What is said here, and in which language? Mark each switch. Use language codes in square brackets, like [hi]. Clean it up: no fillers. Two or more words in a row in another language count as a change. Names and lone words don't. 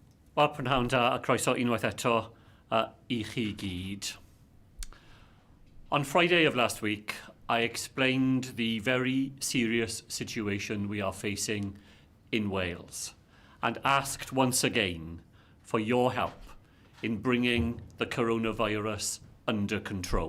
[cy] Wel, prynhawn a croeso unwaith eto I chi gyd. [en] On Friday of last week, I explained the very serious situation we are facing in Wales and asked once again for your help in bringing the coronavirus under control.